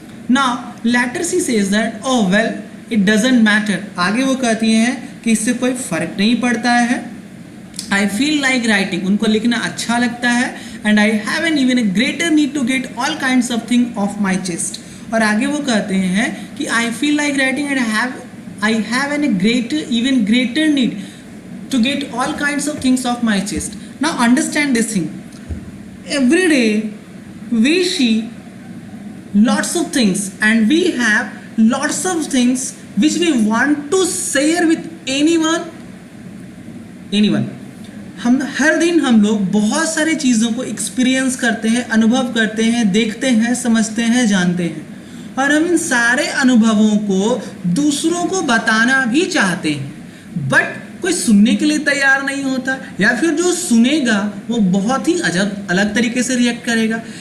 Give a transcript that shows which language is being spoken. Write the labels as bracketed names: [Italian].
[English] Now later she says that oh well it doesn't matter. [Hindi] आगे वो कहती हैं कि इससे कोई फ़र्क नहीं पड़ता है. [English] I feel like writing, [Hindi] उनको लिखना अच्छा लगता है, [English] And I have an even a greater need to get all kinds of thing off my chest. [Hindi] और आगे वो कहते हैं कि [English] I feel like writing and I have an even greater need to get all kinds of things off my chest. Now understand this thing. Every day we see lots of things and we have lots of things which we want to share with anyone. [Hindi] हम हर दिन हम लोग बहुत सारी चीज़ों को experience करते हैं, अनुभव करते हैं, देखते हैं, समझते हैं, जानते हैं, और हम इन सारे अनुभवों को दूसरों को बताना भी चाहते हैं, बट कोई सुनने के लिए तैयार नहीं होता, या फिर जो सुनेगा वो बहुत ही अलग तरीके से रिएक्ट करेगा.